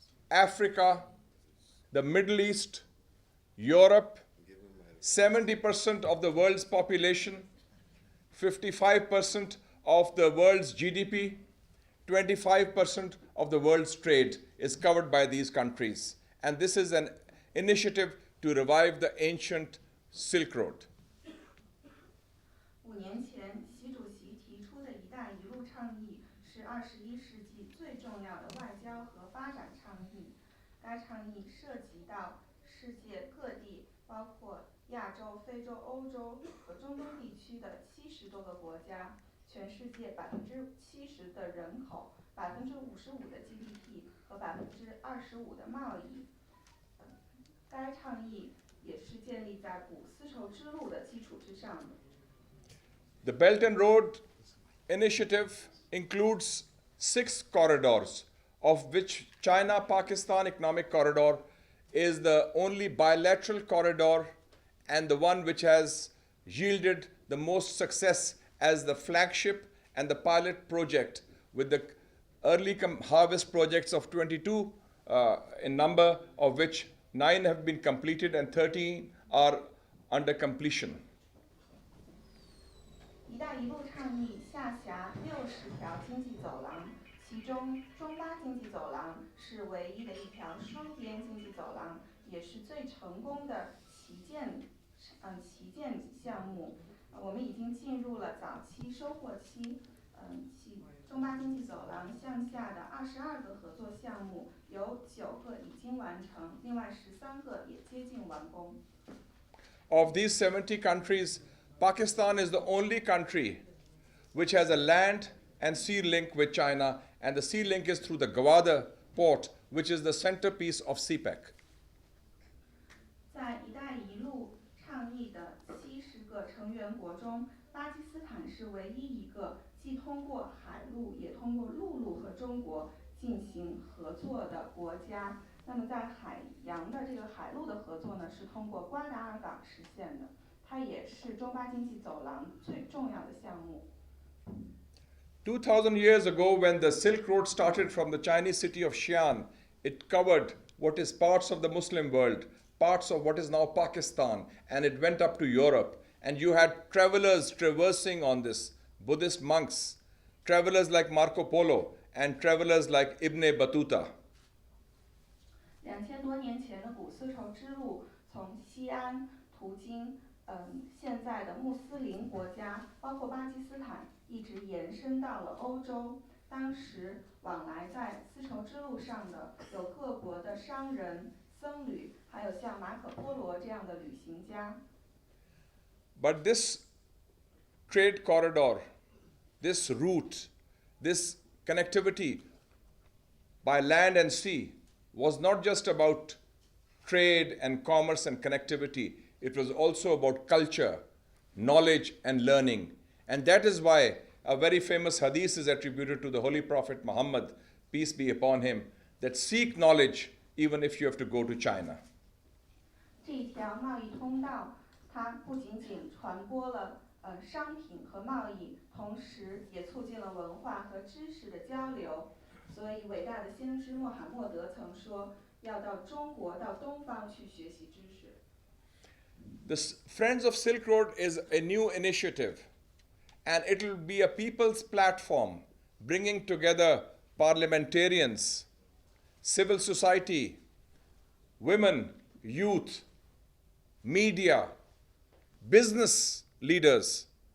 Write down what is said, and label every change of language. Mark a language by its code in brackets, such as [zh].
[en] Africa, the Middle East, Europe, 70% of the world's population, 55% of the world's GDP, 25% of the world's trade is covered by these countries. And this is an initiative to revive the ancient Silk Road. [zh] 5年前，习主席提出的“一带一路”倡议是21世纪最重要的外交和发展倡议。该倡议涉及到世界各地，包括亚洲、非洲、欧洲和中东地区的70多个国家，全世界70%的人口，55%的 GDP 和25%的贸易。该倡议也是建立在古丝绸之路的基础之上的。 [en] The Belt and Road Initiative includes 6 corridors, of which China-Pakistan Economic Corridor is the only bilateral corridor and the one which has yielded the most success as the flagship and the pilot project, with the early harvest projects of 22 in number, of which 9 have been completed and 13 are under completion. [zh] “一带一路”倡议下辖60条经济走廊，其中中巴经济走廊是唯一的一条双边经济走廊，也是最成功的旗舰项目。我们已经进入了早期收获期。中巴经济走廊向下的22个合作项目，有9个已经完成，另外13个也接近完工。 [en] Of these 70 countries, Pakistan is the only country which has a land and sea link with China, and the sea link is through the Gwadar port, which is the centerpiece of CPEC. [zh] 在“一带一路”倡议的70个成员国中，巴基斯坦是唯一一个既通过海路也通过陆路和中国进行合作的国家。那么在海洋的这个海路的合作呢，是通过瓜达尔港实现的，它也是中巴经济走廊最重要的项目。 [en] 2000 years ago, when the Silk Road started from the Chinese city of Xi'an, it covered what is parts of the Muslim world, parts of what is now Pakistan, and it went up to Europe. And you had travelers traversing on this, Buddhist monks, travelers like Marco Polo, and travelers like Ibn Battuta. [zh] 2000多年前的古丝绸之路从西安途经现在的穆斯林国家，包括巴基斯坦，一直延伸到了欧洲。当时往来在丝绸之路上的有各国的商人、僧侣，还有像马可波罗这样的旅行家。 [en] But this trade corridor, this route, this connectivity by land and sea was not just about trade and commerce and connectivity, it was also about culture, knowledge, and learning. And that is why a very famous hadith is attributed to the Holy Prophet Muhammad, peace be upon him, that seek knowledge even if you have to go to China. [zh] 这一条贸易通道，它不仅仅传播了商品和贸易，同时也促进了文化和知识的交流。所以，伟大的先知穆罕默德曾说，要到中国、到东方去学习知识。 [en] The Friends of Silk Road is a new initiative, and it will be a people's platform bringing together parliamentarians, civil society, women, youth, media, business leaders,